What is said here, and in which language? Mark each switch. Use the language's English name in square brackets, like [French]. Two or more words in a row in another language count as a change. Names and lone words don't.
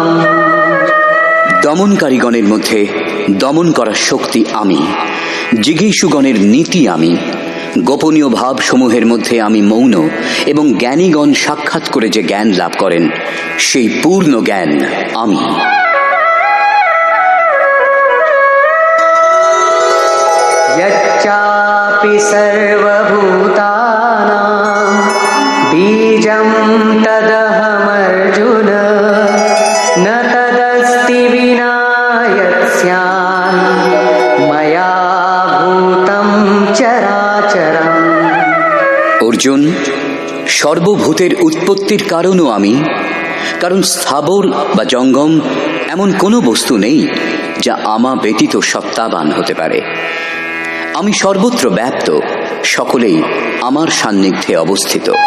[Bangla] দমনকারীগণের মধ্যে দমন করার শক্তি আমি। জিজ্ঞাসুগণের নীতি আমি। গোপনীয় ভাবসমূহের মধ্যে আমি মৌন, এবং জ্ঞানীগণ সাক্ষাৎ করে যে জ্ঞান লাভ করেন সেই পূর্ণ জ্ঞান আমি। [Sanskrit] यच्चापि सर्वभूतानां बीजं तदहमर्जुन न तदस्ति विना यत्स्यात् मया भूतं चराचरम्। [Bangla] অর্জুন, সর্বভূতের উৎপত্তির কারণও আমি, কারণ স্থাবর বা জঙ্গম এমন কোনো বস্তু নেই যা আমা ব্যতীত সত্তাবান হতে পারে। আমি সর্বত্র ব্যাপ্ত, সকলেই আমার সান্নিধ্যে অবস্থিত।